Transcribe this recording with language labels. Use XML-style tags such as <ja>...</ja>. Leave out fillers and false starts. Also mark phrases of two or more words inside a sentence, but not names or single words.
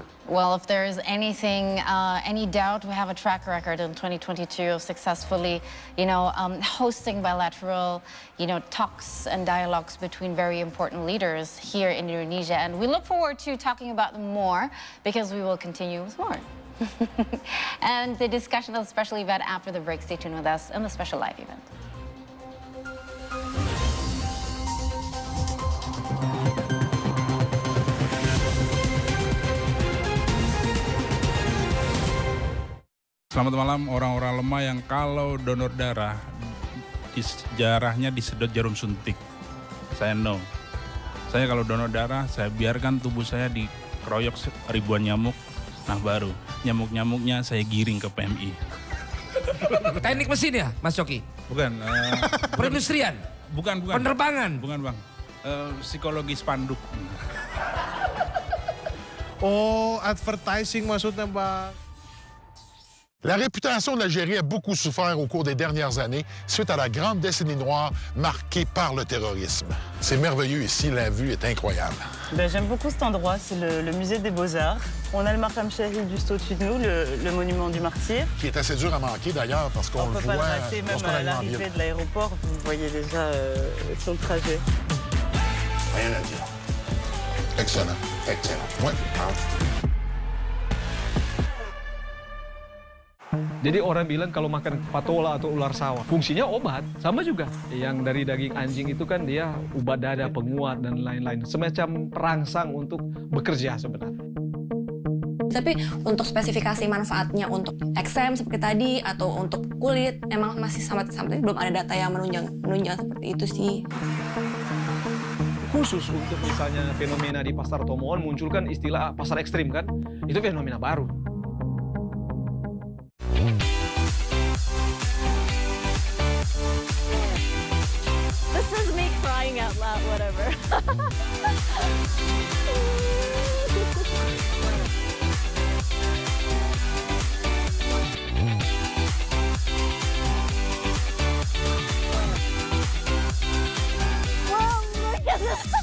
<en>Well, if there is anything, any doubt, we have a track record in 2022 of successfully, hosting bilateral, talks and dialogues between very important leaders here in Indonesia. And we look forward to talking about them more, because we will continue with more. And the discussion of the special event after the break. Stay tuned with us in the special live event.</en> <id>Selamat malam orang-orang lemah yang kalau donor darah di sejarahnya disedot jarum suntik. Saya no. Saya kalau donor darah, saya biarkan tubuh saya dikeroyok ribuan nyamuk. Nah baru, nyamuk-nyamuknya saya giring ke PMI. Teknik mesin ya, Mas Coki? Bukan. Perindustrian? Bukan. Penerbangan? Bukan, Bang. Psikologi spanduk. Oh, advertising maksudnya, Bang.</id> <fr>La réputation de l'Algérie a beaucoup souffert au cours des dernières années suite à la grande décennie noire marquée par le terrorisme. C'est merveilleux ici, la vue est incroyable. J'aime beaucoup cet endroit, c'est le musée des Beaux-Arts. On a le Markham Chahid juste au-dessus de nous, le monument du martyr. Qui est assez dur à manquer d'ailleurs parce qu'on le voit. On peut pas le rater, même à l'arrivée de l'aéroport, vous voyez déjà sur le trajet. Rien à dire. Excellent. Ouais.</fr> <id>Jadi orang bilang kalau makan patola atau ular sawah, fungsinya obat. Sama juga. Yang dari daging anjing itu kan dia obat dada, penguat, dan lain-lain. Semacam perangsang untuk bekerja sebenarnya. Tapi untuk spesifikasi manfaatnya untuk eksem seperti tadi atau untuk kulit, emang masih sampai belum ada data yang menunjang seperti itu sih. Khusus untuk misalnya fenomena di pasar Tomohon munculkan istilah pasar ekstrim kan, itu fenomena baru.</id> <en>This is me crying out loud, whatever. Wow, look at this.</en>